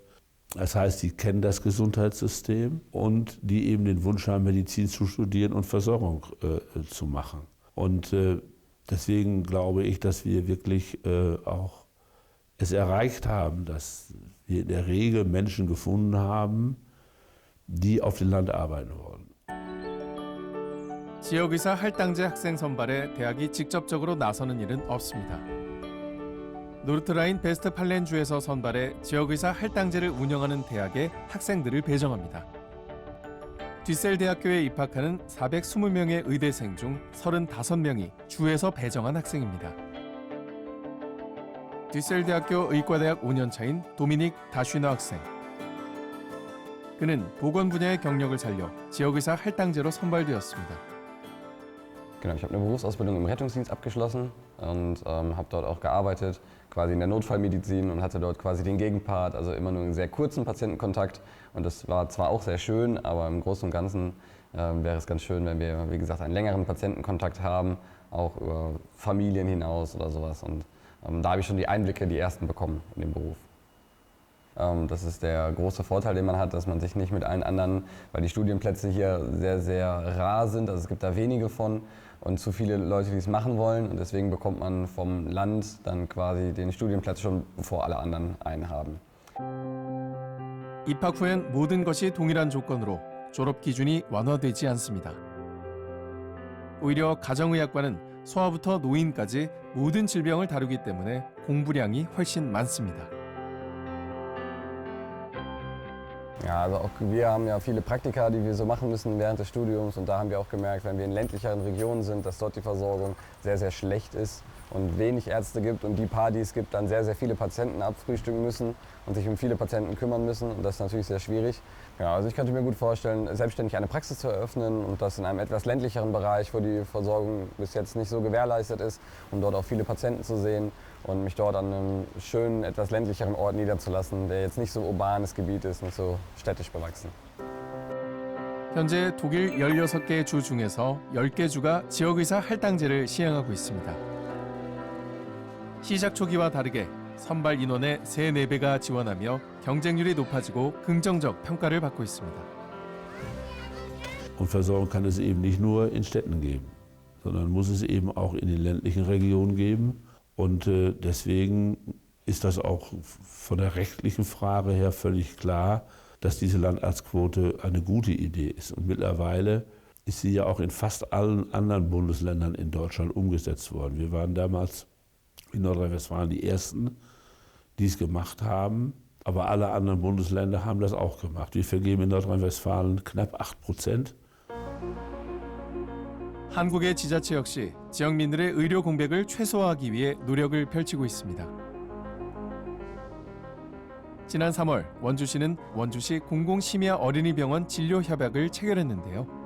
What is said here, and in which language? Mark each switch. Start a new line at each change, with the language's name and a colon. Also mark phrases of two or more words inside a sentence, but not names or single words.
German: Das heißt, die kennen das Gesundheitssystem und die eben den Wunsch haben, Medizin zu studieren und Versorgung zu machen. Und deswegen glaube ich, dass wir wirklich auch es erreicht haben, dass wir in der Regel Menschen gefunden haben, die auf dem Land arbeiten wollen.
Korean: 지역의사 할당제 학생 선발에 대학이 직접적으로 나서는 일은 없습니다. 노르트라인 베스트팔렌주에서 선발해 지역의사 할당제를 운영하는 대학에 학생들을 배정합니다. 뒷셀 대학교에 입학하는 420명의 의대생 중 35명이 주에서 배정한 학생입니다. 뒷셀 대학교 의과대학 5년차인 도미닉 다슈너 학생. 그는 보건 분야의 경력을 살려 지역의사 할당제로 선발되었습니다.
German: Genau, ich habe eine Berufsausbildung im Rettungsdienst abgeschlossen und habe dort auch gearbeitet, quasi in der Notfallmedizin und hatte dort quasi den Gegenpart, also immer nur einen sehr kurzen Patientenkontakt. Und das war zwar auch sehr schön, aber im Großen und Ganzen wäre es ganz schön, wenn wir, wie gesagt, einen längeren Patientenkontakt haben, auch über Familien hinaus oder sowas. Und da habe ich schon die Einblicke, die ersten bekommen in den Beruf. Das ist der große Vorteil, den man hat, dass man sich nicht mit allen anderen, weil die Studienplätze hier sehr, sehr rar sind, also es gibt da wenige von und zu viele Leute, die es machen wollen und deswegen bekommt man vom Land dann quasi den Studienplatz schon, bevor alle anderen einen haben.
Korean: 입학 후엔 모든 것이 동일한 조건으로 졸업 기준이 완화되지 않습니다. 오히려 가정의학과는 소아부터 노인까지 모든 질병을 다루기 때문에 공부량이 훨씬 많습니다.
German: Ja, also auch wir haben ja viele Praktika, die wir so machen müssen während des Studiums und da haben wir auch gemerkt, wenn wir in ländlicheren Regionen sind, dass dort die Versorgung sehr, sehr schlecht ist und wenig Ärzte gibt und die paar, die es gibt, dann sehr, sehr viele Patienten abfrühstücken müssen und sich um viele Patienten kümmern müssen und das ist natürlich sehr schwierig. Ja, also ich könnte mir gut vorstellen, selbstständig eine Praxis zu eröffnen und das in einem etwas ländlicheren Bereich, wo die Versorgung bis jetzt nicht so gewährleistet ist, um dort auch viele Patienten zu sehen und mich dort an einem schönen, etwas ländlicheren Ort niederzulassen, der jetzt nicht so urbanes Gebiet ist, nicht so städtisch bewachsen.
Korean: 현재 독일 16개 주 중에서 10개 주가 지역의사 할당제를 시행하고 있습니다. 시작 초기와 다르게 선발 인원의 3, 4배가 지원하며 경쟁률이 높아지고 긍정적 평가를 받고 있습니다.
German: Und Versorgung kann es eben nicht nur in Städten geben, sondern muss es eben auch in den ländlichen Regionen geben. Und deswegen ist das auch von der rechtlichen Frage her völlig klar, dass diese Landarztquote eine gute Idee ist. Und mittlerweile ist sie ja auch in fast allen anderen Bundesländern in Deutschland umgesetzt worden. Wir waren damals in Nordrhein-Westfalen die Ersten, die es gemacht haben. Aber alle anderen Bundesländer haben das auch gemacht. Wir vergeben in Nordrhein-Westfalen knapp 8%.
Korean: 한국의 지자체 역시 지역민들의 의료 공백을 최소화하기 위해 노력을 펼치고 있습니다. 지난 3월 원주시는 원주시 공공심야 어린이병원 진료협약을 체결했는데요.